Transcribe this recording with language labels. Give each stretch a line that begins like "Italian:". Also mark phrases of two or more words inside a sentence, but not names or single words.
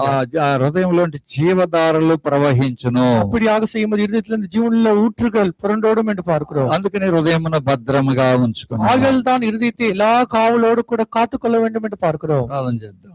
Telugu: ఆ హృదయంలో జీవధారలు ప్రవహించును.
Tamil: அப்படியாக செய்யும்போது இருதயத்திலிருந்து ஜீவனுள்ள ஊற்றுகள் புரண்டோடும் என்று பார்க்கிறோம்.
Telugu: అందుకని హృదయమును భద్రముగా ఉంచుకున్నాం.
Tamil: ஆகல் தான் இருதயத்தை எல்லா காவலோடு கூட காத்துக்கொள்ள வேண்டும் என்று பார்க்கிறோம்.
Telugu: ప్రార్థన చేద్దాం.